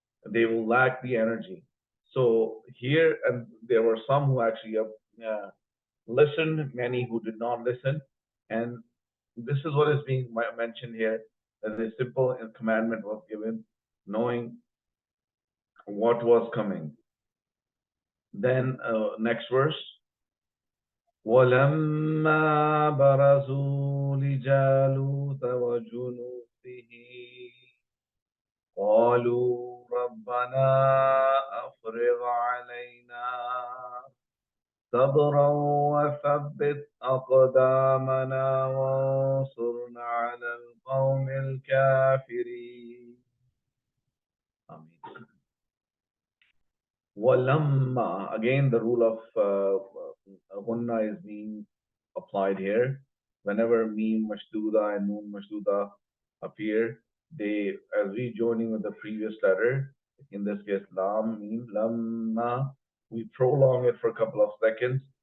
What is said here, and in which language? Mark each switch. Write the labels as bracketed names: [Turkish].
[English] They will lack the energy. So here, and there were some who actually listened, many who did not listen. And this is what is being mentioned here, that a simple commandment was given, knowing what was coming. Then next verse. [Arabic] وَلَمَّا بَرَزُوا لِجَالُوتَ وَجُنُودِهِ قَالُوا رَبَّنَا أَفْرِغْ عَلَيْنَا صبرا وثبت أقدامنا وانصرنا على القوم الكافرين. Ameen. [English] Walamma, again the rule of gunna is being applied here. Whenever mim mashduda and noon mashduda appear, they, as we joining with the previous letter, in this case lam, mim, lamma, we prolong it for a couple of seconds.